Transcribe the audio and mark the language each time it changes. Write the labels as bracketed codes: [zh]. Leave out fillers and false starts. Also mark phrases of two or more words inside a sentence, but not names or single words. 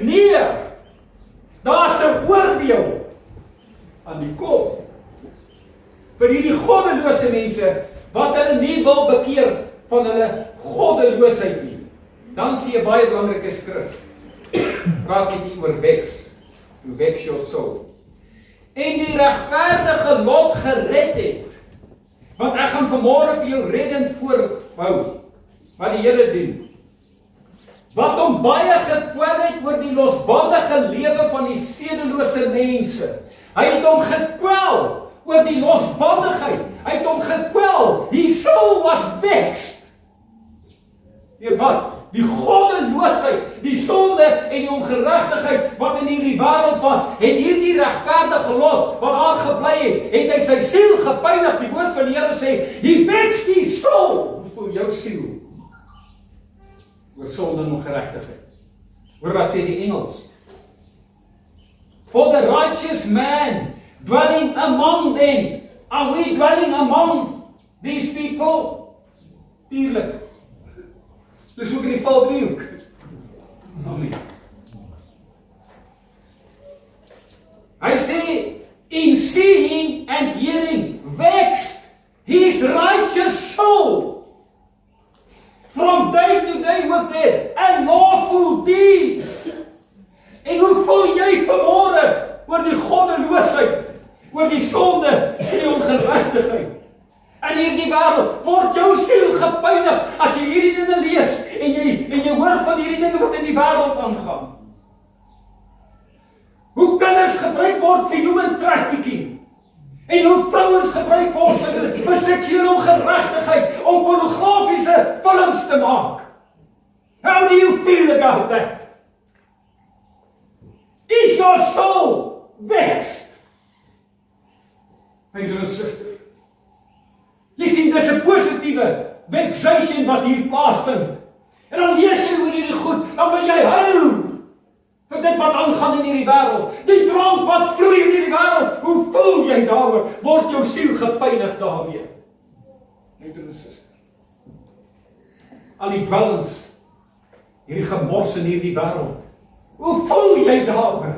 [af] Nee, daar's 'n oordeel aan die kom vir hierdie goddelose mense wat hulle nie wil bekeer van hulle goddeloosheid nie. Dan sien jy 'n baie belangrike skrif. Praat dit nie oor weks, [en] to vex your soul. [af] En die regverdige lot gered het, want ek gaan vanmôre vir jou reddend voorhou, wat die Here doen. Wat hom baie gekwel het oor die losbandige lewe van die sedelose mense. Hy het hom gekwel oor die losbandigheid. Hy het hom gekwel. [en] His soul was vexed. [af] Deur wat? Die goddeloosheid, die sonde en die ongeregtigheid wat in hierdie wêreld was, het hierdie regverdige lot wat daar gebly het hy sy siel gepynig. Die woord van die Here sê, [en] he vexed his soul. [af] Vir jou siel. Oor sonde en ongeregtigheid. Hoor wat sê die Engels? [en] For the righteous man dwelling among them. Are we dwelling among these people? [af] Tuurlik. Dus ook in die valdriehoek. Amen. Hy sê, [en] in seeing and hearing, vexed his righteous soul, from day to day with their unlawful deeds. [af] En hoe voel jy vanmôre oor die goddeloosheid, oor die sonde en die ongeregtigheid? In hierdie wêreld word jou siel gepynig as jy hierdie dinge lees en jy hoor van hierdie dinge wat in die wêreld aangaan. Hoe kinders gebruik word vir [en] human trafficking [af] en hoe vrouens gebruik word vir seksuele ongeregtigheid om pornografiese films te maak. [en] How do you feel about that? Is your soul vexed? My dear sister, [af] jy sien, dis 'n positiewe vexation wat hier plaasvind. En dan lees jy oor hierdie goed, dan wil jy huil vir dit wat aangaan in hierdie wêreld. Die drank wat vloei in hierdie wêreld, hoe voel jy daaroor? Word jou siel gepynig daarmee? [en] My dear sister, [af] al die dwelms, hierdie gemors in hierdie wêreld, hoe voel jy daaroor?